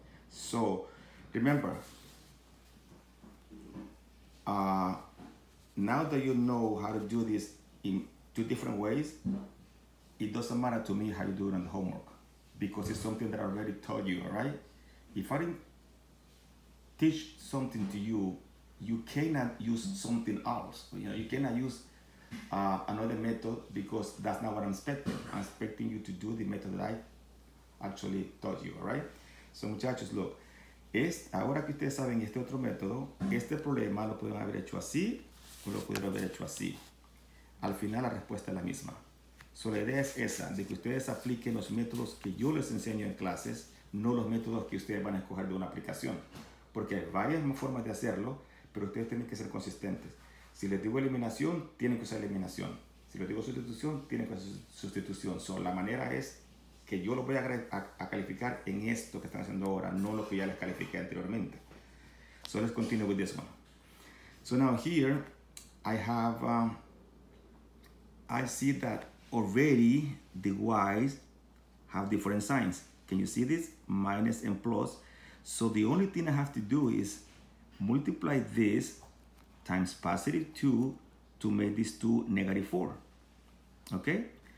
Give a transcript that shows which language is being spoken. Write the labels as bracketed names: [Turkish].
[English] So remember, now that you know how to do this in two different ways, it doesn't matter to me how you do it on the homework because it's something that I already taught you, all right? If I didn't teach something to you, you cannot use something else. You know, you cannot use another method because that's not what I'm expecting. I'm expecting you to do the method that I actually taught you, all right? [Spanish] So muchachos, look, ahora que ustedes saben este otro método, este problema lo pudieron haber hecho así o lo pudieron haber hecho así. Al final la respuesta es la misma. So, la idea es esa, de que ustedes apliquen los métodos que yo les enseño en clases, no los métodos que ustedes van a escoger de una aplicación. Porque hay varias formas de hacerlo, pero ustedes tienen que ser consistentes. Si les digo eliminación, tienen que usar eliminación. Si les digo sustitución, tienen que usar sustitución. So, la manera es que yo los voy a calificar en esto que están haciendo ahora, no lo que ya les califiqué anteriormente. [English] So let's continue with this one. So now here I have, I see that already the y's have different signs. Can you see this? Minus and plus. So the only thing I have to do is multiply this times +2 to make this 2 -4. Okay?